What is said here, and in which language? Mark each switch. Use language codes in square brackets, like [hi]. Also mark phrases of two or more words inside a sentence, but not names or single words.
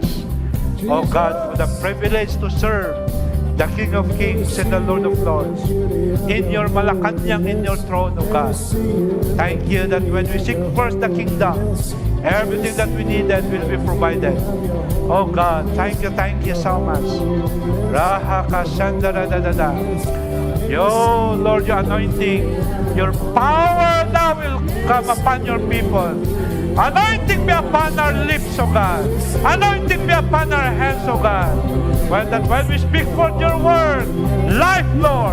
[en] Oh God, for the privilege to serve the King of Kings and the Lord of Lords in your Malacanang, in your throne, O God. Thank you that when we seek first the kingdom, everything that we need that will be provided. Oh God, thank you so much. Raha kasandara da da da. Yo, Lord, your anointing, your power now will come upon your people. Anointing be upon our lips, O God. Anointing be upon our hands, O God. When we speak forth your word, life, Lord.